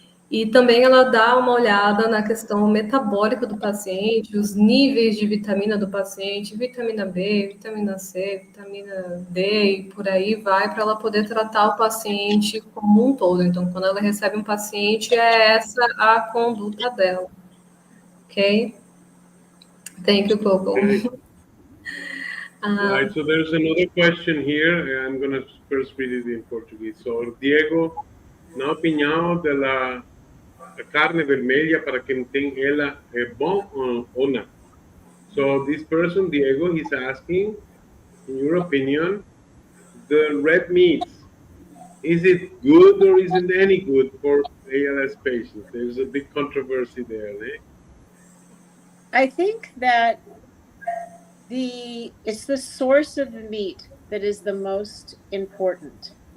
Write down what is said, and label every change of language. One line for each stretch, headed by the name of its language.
Portuguese: E também ela dá uma olhada na questão metabólica do paciente, os níveis de vitamina do paciente, vitamina B, vitamina C, vitamina D, e por aí vai, para ela poder tratar o paciente como um todo. Então, quando ela recebe um paciente, é essa a conduta dela.
English: Ok? Thank you, Coco. Okay. Right, so there's another question here. I'm going to first read it in Portuguese.
Portuguese: So, Diego, na opinião dela, a carne vermelha, para quem tem ela, é bom ou não?
English: So this person, Diego, he's asking, in your opinion, the red meat, is it good or isn't any good for ALS patients? There's a big controversy there, eh? I think that it's the source of the meat that is the most important.